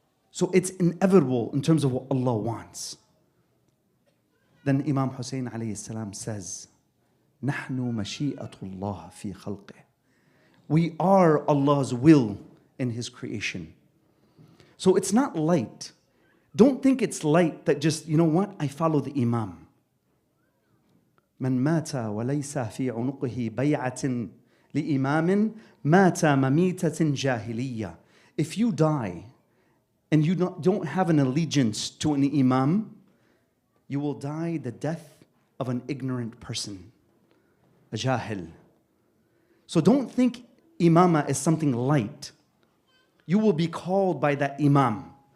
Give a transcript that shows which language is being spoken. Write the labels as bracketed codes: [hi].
[en] So it's inevitable in terms of what Allah wants. Then Imam Hussain alayhi salam says, [ar] نحن مشيئة الله في خلقه. [en] We are Allah's will in His creation. So it's not light. Don't think it's light that just, you know what, I follow the Imam. [ar] من مات وليس في عنقه بيعة لإمام مات مميتة جاهلية. [en] If you die and you don't have an allegiance to an Imam, you will die the death of an ignorant person. A jahil. So don't think imama is something light. You will be called by that imam.